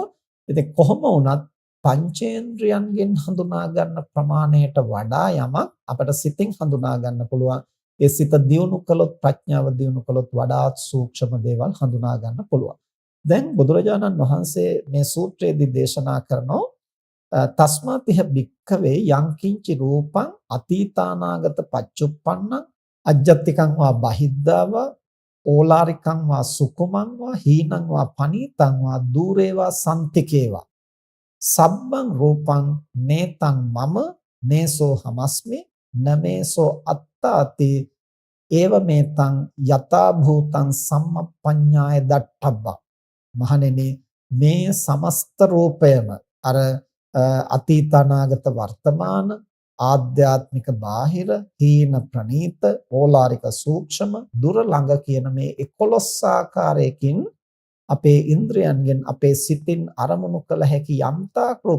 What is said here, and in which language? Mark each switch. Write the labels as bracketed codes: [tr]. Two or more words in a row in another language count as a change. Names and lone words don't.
[si] ඉතින් කොහොම වුණත් පංචේන්ද්‍රයන්ගෙන් හඳුනා ගන්න ප්‍රමාණයට වඩා යමක් අපිට සිතින් හඳුනා ගන්න පුළුවන්. ඒ සිත දියුණු කළොත් ප්‍රඥාව දියුණු කළොත් වඩාත් සූක්ෂම දේවල් හඳුනා ගන්න පුළුවන්. දැන් බුදුරජාණන් වහන්සේ මේ සූත්‍රයේදී දේශනා කරනවා [pi] තස්මාතිහ භික්ඛවේ යංකින්චි රූපං අතීතානාගත පච්චුප්පන්නං අජ්ජත්තිකං වා බහිද්ධා ඕලාරිකං වා සුකුමං වා හීනං වා පනීතං වා දූරේවා සම්තිකේවා සබ්බං රූපං නේතං මම නේසෝ හමස්මි නමේසෝ අත්තාති ඒව මේතං යතා භූතං සම්මප්පඤ්ඤාය දට්ඨබ්බා. [si] මහණෙනි, මේ සමස්ත රූපයම අර අතීත අනාගත වර්තමාන ආධ්‍යාත්මික බාහිර හීන ප්‍රනීත ඕලාරික සූක්ෂම දුර ළඟ කියන මේ 11 ආකාරයකින් අපේ ඉන්ද්‍රයන්ගෙන් අපේ සිතින් අරමුණු කළ හැකි යම්තාක් රූප.